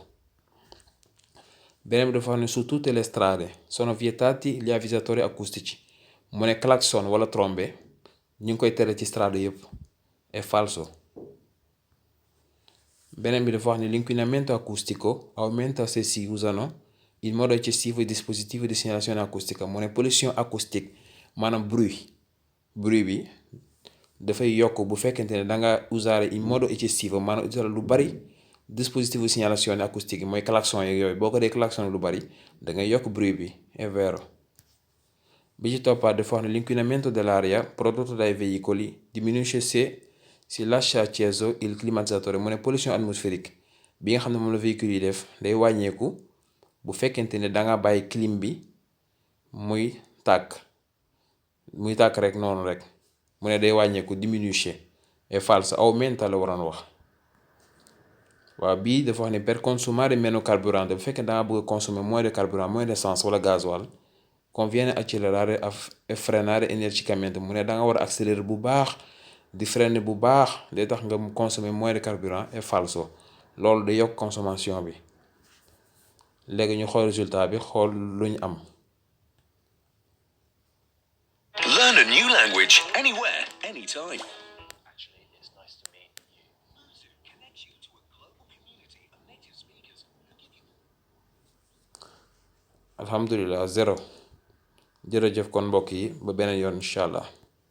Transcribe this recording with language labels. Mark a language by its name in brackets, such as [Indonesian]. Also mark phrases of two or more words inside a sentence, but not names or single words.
[Wolof] beneen bi dafa wax ne [Italian] su tutte le strade sono vietati gli avvisatori acustici [Wolof] mu ne klaxon wala trombe ñu ngi koy tere ci strade yëpp [Italian] è falso. [Wolof] beneen bi dafa wax ne [Italian] l'inquinamento acustico aumenta se si usano in modo eccessivo i dispositivi di segnalazione acustica [Wolof] mu ne [French] pollution acoustique [Wolof] maanaam bruit bi dafay yokk bu fekkente ne da nga [Italian] usare in modo eccessivo [Wolof] maanaam utiliser lu bari [Italian] dispositivo di segnalazione acustica [Wolof] mooy klaxon yeeg yooyu boo ko dee klaxon lu bari da ngay yokk bruit bi [Italian] è vero. [Wolof] bi ci toppaat dafa wax ne [Italian] l'inquinamento dell'aria prodotto dai veicoli diminuisce se si lascia acceso il climatizzatore [Wolof] mu ne [French] pollution atmosphérique [Wolof] bi nga xam ne moom la véhicule yi def day wàññeeku bu fekkente ne da nga bàyyi clim bi muy tàkk rek noonu rek mu ne day wàññeeku [Italian] diminuisce è falso aumenta [Wolof] la waroon wax. waaw bii dafa wax ne [Italian] per consumare meno carburante [Wolof] bu fekkee da nga bëgg a [French] consommer moins de carburant moins d'essence [Wolof] wala gasoil [Italian] conviene accelerare e frenare energicamente [Wolof] mu ne da nga war a accélérer bu baax di freiner bu baax day tax nga [French] consommer moins de carburant [Italian] è falso [Wolof] loolu day yokk consommation bi. léegi ñu xool résultat bi xool lu ñu am. [English] Learn a new language anywhere, anytime. Actually, it's nice to meet you. Luzin connects you to a global community of native speakers who give you. [Wolof] alhamdulillah 0 jërëjëf kon mbokk yi ba beneen yoon [Arabic] إن شاء الله.